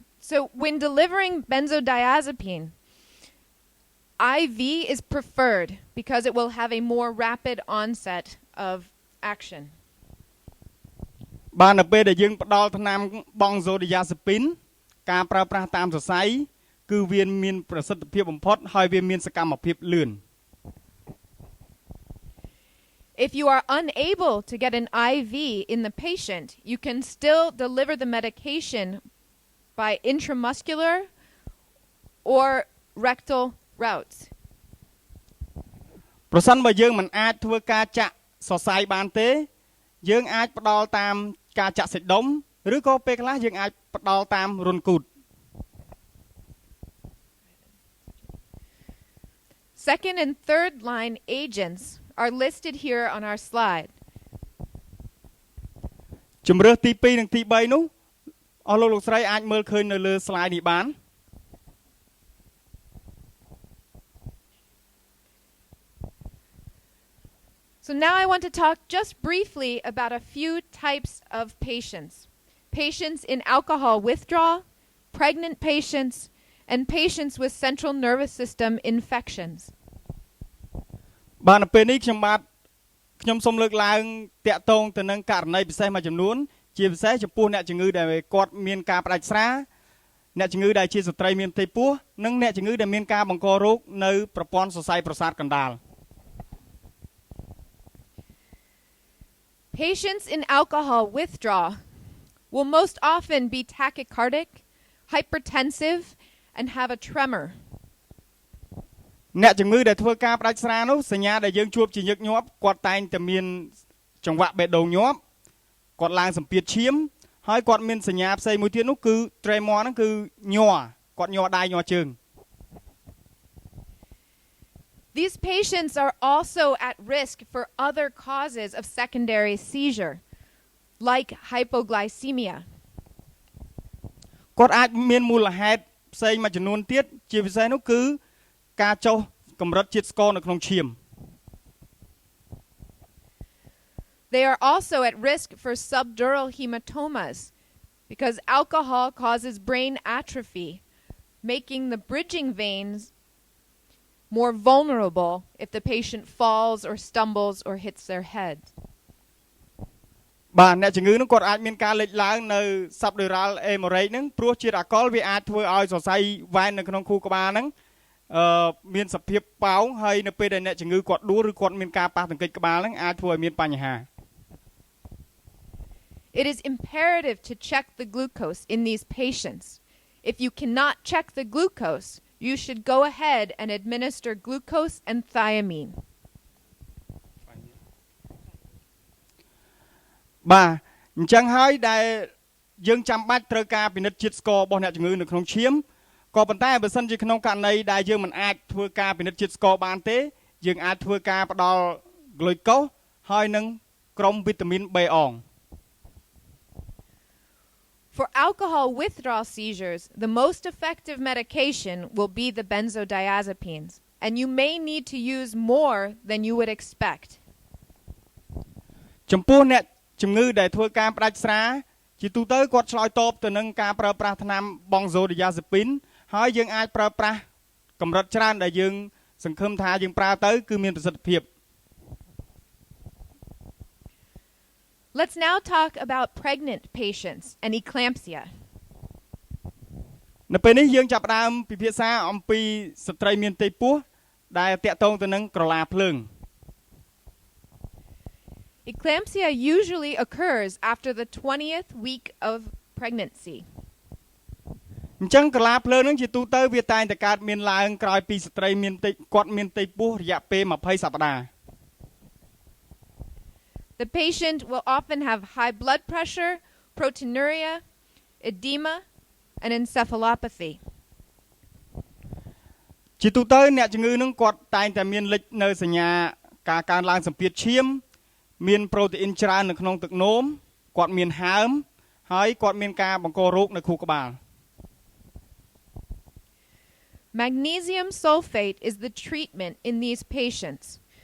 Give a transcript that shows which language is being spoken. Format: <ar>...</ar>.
<en>So when delivering benzodiazepine, IV is preferred because it will have a more rapid onset of action.</en> <km>បាទនៅពេលដែលយើងផ្ដល់ថ្នាំ benzodiazepine ការប្រើប្រាស់តាមសរសៃគឺវាមានប្រសិទ្ធភាពបំផុតហើយវាមានសកម្មភាពលឿន</km> <en>If you are unable to get an IV in the patient, you can still deliver the medication by intramuscular or rectal routes.</en> <km>ប្រសិនបើយើងមិនអាចធ្វើការចាក់សរសៃបានទេយើងអាចផ្ដល់តាមការចាក់សាច់ដុំឬក៏ពេលខ្លះយើងអាចផ្ដល់តាមរន្ធគូត</km> <en>Second and third line agents are listed here on our slide.</en> <km>ជំរើសទី2និងទី3នោះអស់លោកស្រីអាចមើលឃើញនៅលើ slide នេះបាន</km> <en>So now I want to talk just briefly about a few types of patients. Patients in alcohol withdrawal, pregnant patients, and patients with central nervous system infections.</en> <km>បាទនៅពេលនេះខ្ញុំសូមលើកឡើងតាក់ទងទៅនឹងករណីពិសេសមួយចំនួនជាពិសេសចំពោះអ្នកជំងឺដែលគាត់មានការផ្ដាច់ស្រាអ្នកជំងឺដែលជាស្ត្រីមានផ្ទៃពោះនិងអ្នកជំងឺដែលមានការបង្ករោគនៅប្រព័ន្ធសរសៃប្រសាទកណ្ដាល</km> <en>Patients in alcohol withdrawal will most often be tachycardic, hypertensive, and have a tremor.</en> <km>អ្នកជំងឺដែលធ្វើការផ្ដាច់ស្រានោះសញ្ញាដែលយើងជួបជាញឹកញាប់គាត់តែងតែមានចង្វាក់បេះដូងញាប់គាត់ឡើងសម្ពាធឈាមហើយគាត់មានសញ្ញាផ្សេងមួយទៀតនោះគឺ tremor ហ្នឹងគឺញ័រគាត់ញ័រដៃញ័រជើង</km> <en>These patients are also at risk for other causes of secondary seizure, like hypoglycemia.</en> <km>គាត់អាចមានមូលហេតុផ្សេងមួយចំនួនទៀតជាពិសេសនោះគឺការចុះកម្រិតជាតិស្ករនៅក្នុងឈាម</km> <en>They are also at risk for subdural hematomas because alcohol causes brain atrophy, making the bridging veins more vulnerable if the patient falls or stumbles or hits their head.</en> <km>បាទអ្នកជំងឺនោះគាត់អាចមានការលេចឡើងនៅ subdural hemorrhage ហ្នឹងព្រោះជាតិអាល់កុលវាអាចធ្វើឲ្យសរសៃវ៉ែននៅក្នុងខួរក្បាលហ្នឹងមានសភាពប៉ោងហើយនៅពេលដែលអ្នកជំងឺគាត់ដួលឬគាត់មានការប៉ះទង្គិចក្បាលហ្នឹងអាចធ្វើឲ្យមានបញ្ហា</km> <en>It is imperative to check the glucose in these patients. If you cannot check the glucose, you should go ahead and administer glucose and thiamine.</en> <km>បាទអញ្ចឹងហើយដែលយើងចាំបាច់ត្រូវការពិនិត្យជាតិស្កររបស់អ្នកជំងឺនៅក្នុងឈាមក៏ប៉ុន្តែបើសិនជាក្នុងករណីដែលយើងមិនអាចធ្វើការពិនិត្យជាតិស្ករបានទេយើងអាចធ្វើការផ្ដល់ glucose ហើយនឹងក្រុមវីតាមីន B អង</km> <en>For alcohol withdrawal seizures, the most effective medication will be the benzodiazepines, and you may need to use more than you would expect.</en> <km>ចំពោះអ្នកជំងឺដែលធ្វើការផ្ដាច់ស្រាជាទូទៅគាត់ឆ្លើយតបទៅនឹងការប្រើប្រាស់ថ្នាំ benzodiazepine ហើយយើងអាចប្រើប្រាស់កម្រិតច្រើនដែលយើងសង្ឃឹមថាយើងប្រើទៅគឺមានប្រសិទ្ធភាព</km> <en>Let's now talk about pregnant patients and eclampsia.</en> <km>នៅពេលនេះយើងចាប់ផ្ដើមពិភាក្សាអំពីស្ត្រីមានផ្ទៃពោះដែលតាក់ទងទៅនឹងក្រឡាភ្លើង</km> <en>Eclampsia usually occurs after the 20th week of pregnancy.</en> <km>អញ្ចឹងក្រឡាភ្លើងនឹងជាទូទៅវាតែងតែកើតមានឡើងក្រោយពីស្ត្រីមានគាត់មានផ្ទៃពោះរយៈពេល20សប្តាហ៍</km> <en>The patient will often have high blood pressure, proteinuria, edema, and encephalopathy.</en> <km>ជាទូទៅអ្នកជំងឺនឹងគាត់តែងតែមានលេចនៅសញ្ញាការកើនឡើងសម្ពាធឈាមមានប្រូតេអ៊ីនច្រើននៅក្នុងទឹកនោមគាត់មានហើមហើយគាត់មានការបង្ករោគនៅខួរក្បាល</km> <en>Magnesium sulfate is the treatment in these patients.</en>